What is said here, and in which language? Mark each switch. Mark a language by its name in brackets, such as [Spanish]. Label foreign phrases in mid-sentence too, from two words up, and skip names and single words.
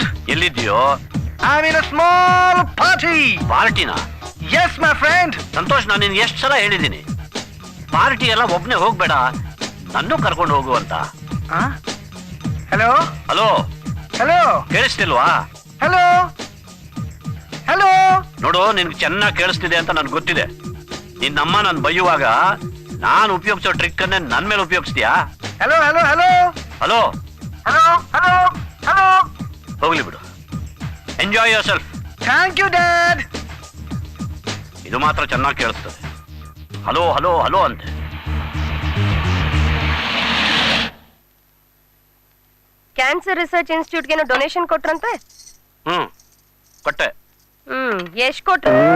[Kannada] ಎಲ್ಲಿದ್ಯೋ? [English] I'm in a small party. [Kannada] ಪಾರ್ಟಿನ? [English] Yes, my friend. [Kannada] ಸಂತೋಷ್, ನಾನು ನಿನ್ಗೆ ಎಷ್ಟು ಸಲ ಹೇಳಿದ್ದೀನಿ, ಪಾರ್ಟಿ ಎಲ್ಲ ಒಬ್ನೇ ಹೋಗ್ಬೇಡ, ನನ್ನೂ ಕರ್ಕೊಂಡು ಹೋಗು ಅಂತ. [English] Hello? ಹಲೋ, Hello? [Kannada] ಕೇಳಿಸ್ತಿಲ್ವಾ? [English] Hello? Hello? [Kannada] ನೋಡು, ನಿನ್ಗೆ ಚೆನ್ನಾಗಿ ಕೇಳಿಸ್ತಿದೆ ಅಂತ ನನ್ಗೆ ಗೊತ್ತಿದೆ. ನಿನ್ನಮ್ಮ ನಾನು ಬೈಯುವಾಗ ನಾನು ಉಪಯೋಗಿಸೋ ಟ್ರಿಕ್ ಅನ್ನೇ ನನ್ ಮೇಲೆ ಉಪಯೋಗಿಸ್ತೀಯಾ? [English] Hello? Hello? Hello? ಹಲೋ, Hello? Hello? Hello? [Kannada] ಹೋಗ್ಲಿ ಬಿಡು. [English] enjoy your self. Thank you, Dad. [Kannada] ಇದು ಮಾತ್ರ ಚೆನ್ನಾಗಿ ಕೇಳಿಸ್ತದೆ. [English] hello hello hello [Kannada] ಅಂತೆ. [English] cancer research instituteಗೆ [Kannada] ಡೊನೇಷನ್ ಕೊಟ್ರಂತೆ. ಕೊಟ್ಟೆ. ಎಷ್ಟ್ ಕೊಟ್ರು?